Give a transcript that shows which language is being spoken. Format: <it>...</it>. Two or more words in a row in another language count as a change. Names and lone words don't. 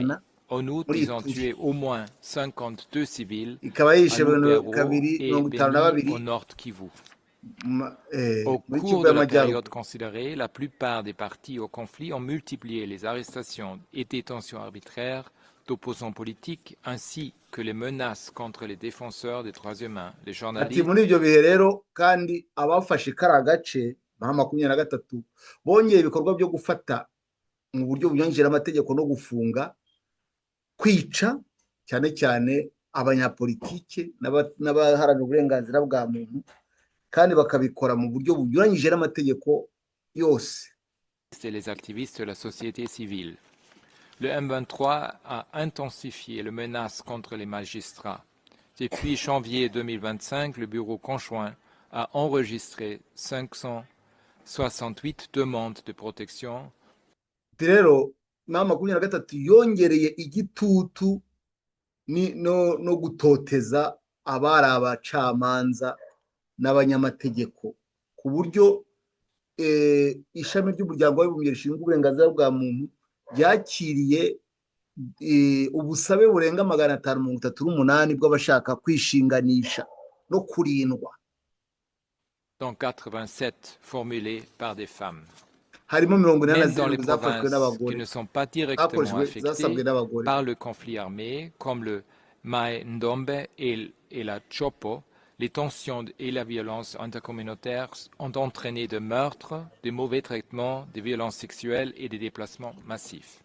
<fr>En août, ils ont tué au moins 52 civils à Lubero et Beni au Nord Kivu. Au cours de la période considérée, la plupart des parties au conflit ont multiplié les arrestations et détentions arbitraires d'opposants politiques ainsi que les menaces contre les défenseurs des droits humains, les journalistes.</fr> <rw>Muri ibyo bihe rero kandi abafashe kara gace 23 bongeye ibikorwa byo gufata mu buryo bunyonjera amategeko no gufunga, kwica cyane cyane abanyapolitike n'abaharanira uburenganzira bwa muntu, kandi bakabikora mu buryo bunyuranyije n'amategeko yose.</rw> <fr>C'est les activistes de la société civile. Le M23 a intensifié les menaces contre les magistrats. Depuis janvier 2025, le Bureau conjoint a enregistré 568 demandes de protection.</fr> <rw>Rero 23 yongereye igitutu no gutoteza abari abacamanza n'abanyamategeko ku buryo ishami ry'umuryango w'abibumbye rishinzwe uburenganzira bwa muntu byakiriye ubusabe burenga 538 bw'abashaka kwishinganisha no kurindwa.</rw> <fr>Dont 87 formulés par des femmes.</fr> <rw>Harimo 87</rw> <fr>dans les provinces qui ne sont pas directement affectées par le conflit armé, comme le Mai Ndombe et la Chopo, les tensions et la violence intercommunautaire ont entraîné des meurtres, des mauvais traitements, des violences sexuelles et des déplacements massifs.</fr>